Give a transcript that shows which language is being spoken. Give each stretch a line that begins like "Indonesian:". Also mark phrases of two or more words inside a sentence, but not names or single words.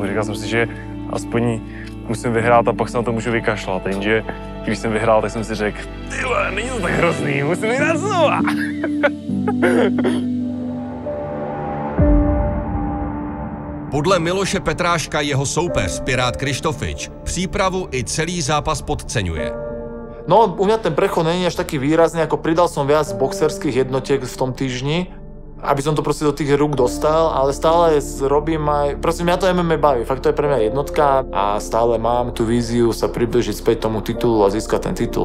Czech: Říkal jsem si, že aspoň musím vyhrát a pak se na to můžu vykašlat. Jenže když jsem vyhrál, tak jsem si řekl, tyhle, není to tak hrozný, musím vyhrát znova. Podle Miloše Petráška jeho soupeř, Pirát Krištofič, přípravu i celý zápas podceňuje.
Slovak: No, u mňa ten prechod není až taký výrazný, ako pridal som viac boxerských jednotiek v tom týždni, aby som to proste do tých rúk dostal, ale stále robím aj... Proste mňa to MMA baví, fakt to je pre mňa jednotka a stále mám tú víziu sa približiť späť tomu titulu a získať ten titul.